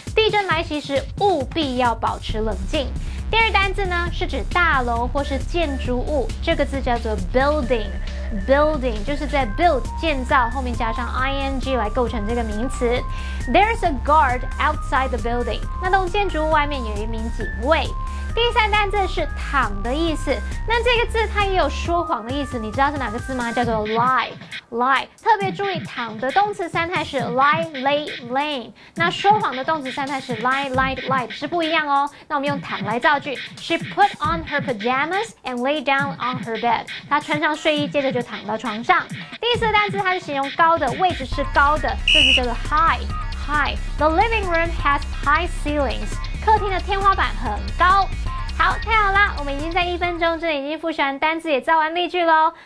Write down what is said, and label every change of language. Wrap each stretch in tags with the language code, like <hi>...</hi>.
<zh>地震来袭时，务必要保持冷静。第二单字呢，是指大楼或是建筑物，这个字叫做 building。Building 就是在 build 建造后面加上 ing 来构成这个名词。</zh> <en>There's a guard outside the building。</en> <zh>那栋建筑物外面有一名警卫。第三单字是躺的意思，那这个字它也有说谎的意思，你知道是哪个字吗？叫做 lie。特别注意，躺的动词三态是 lie、lay、laying， 那说谎的动词三态是 lie、lied、lied， 是不一样哦。那我们用躺来造句</zh> <en>：She put on her pajamas and lay down on her bed。</en> <zh>她穿上睡衣，接着就躺到床上。第四单词它是形容高的，位置是高的，这字叫做 high。</zh> <en>The living room has high ceilings。</en> <zh>客厅的天花板很高。好，太好啦！我们已经在1分钟之内已经复习完单字，也造完例句喽。</zh>